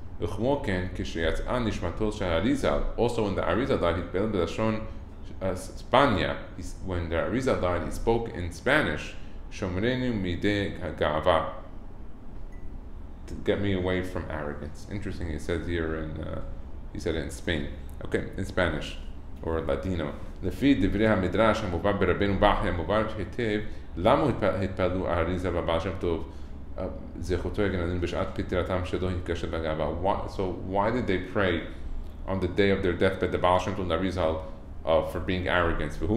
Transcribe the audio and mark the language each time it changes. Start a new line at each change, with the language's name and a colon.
Hebrew: וכמו כן, כשיצאה נשמתו של האריזל,
English: also when the Arizal died,
Hebrew: התפלל בלשון Spania,
English: when the Arizal died, he spoke in Spanish,
Hebrew: Shomrenu mide ga'ava,
English: to get me away from arrogance. Interesting, he says here he said it in Spain. Okay, in Spanish, or Latino.
Hebrew: לפי דברי המדרש המובא ברבנו בכי המובא היטב, למה התפללו האריזל והבעל שם טוב זכותו יגן עלינו בשעת פטירתם שלא התקשט בגאווה?
English: So why did they pray on the day of their deathbed, the Baal Shem Tov and the Arizal, for being arrogant?